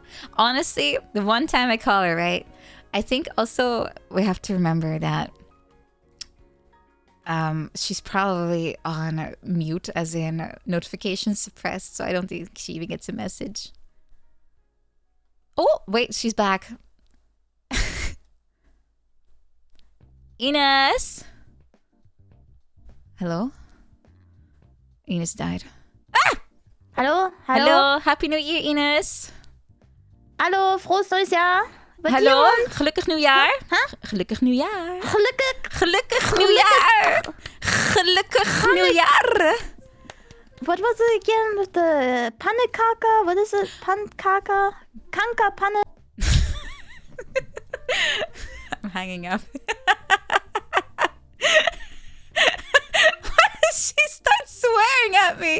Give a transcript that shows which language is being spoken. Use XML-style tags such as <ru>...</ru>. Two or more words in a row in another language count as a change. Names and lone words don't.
<en>Honestly, the one time I call her, right? I think also we have to remember that she's probably on mute, as in notifications suppressed, so I don't think she even gets a message. Oh, wait, she's back. Enos! Hello? Enos died. Ah! Hallo? Hallo, Happy New Year, Enos.</en> <de>Hallo, frohes neues Jahr.</de> <nl>Hallo, gelukkig nieuwjaar. Huh? Gelukkig nieuwjaar. Gelukkig nieuwjaar. Gelukkig nieuwjaar.</nl> <en>What was it again with the pannekaka? What is it? Pankaka? Kanka panne? I'm hanging up. Why does she start swearing at me?</en>